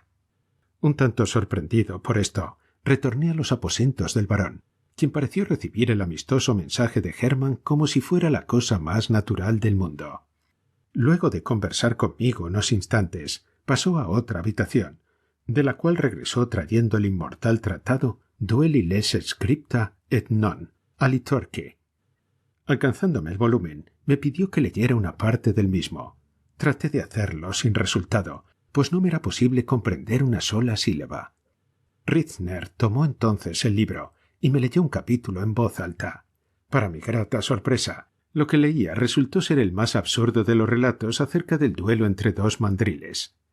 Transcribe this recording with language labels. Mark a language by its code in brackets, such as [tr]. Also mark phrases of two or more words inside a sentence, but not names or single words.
[es] Un tanto sorprendido por esto, retorné a los aposentos del barón, quien pareció recibir el amistoso mensaje de Hermann como si fuera la cosa más natural del mundo. Luego de conversar conmigo unos instantes, pasó a otra habitación, de la cual regresó trayendo el inmortal tratado Duelli les scripta et non aliturque. Alcanzándome el volumen, me pidió que leyera una parte del mismo. Traté de hacerlo sin resultado, pues no me era posible comprender una sola sílaba. Rittner tomó entonces el libro y me leyó un capítulo en voz alta. Para mi grata sorpresa, lo que leía resultó ser el más absurdo de los relatos acerca del duelo entre dos mandriles.